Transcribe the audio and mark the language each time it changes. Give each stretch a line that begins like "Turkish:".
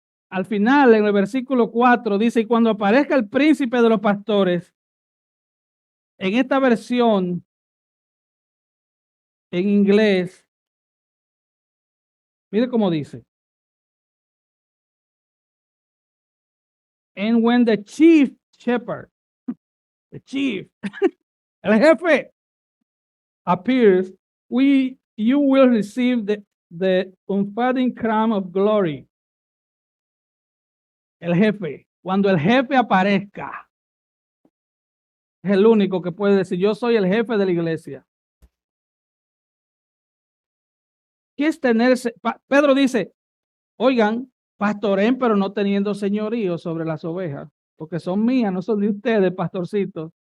Spanish: Al final, en el versículo 4, dice, y cuando aparezca el príncipe de los pastores, en esta versión, en inglés, mire cómo dice.
English: And when the chief shepherd, the chief,
Spanish: el jefe,
English: appears, you will receive the unfading crown of glory.
Spanish: El jefe, cuando el jefe aparezca, es el único que puede decir, yo soy el jefe de la iglesia. ¿Qué es tenerse? Pedro dice, oigan, pastoreen, pero no teniendo señorío sobre las ovejas, porque son mías, no son de ustedes, pastorcitos.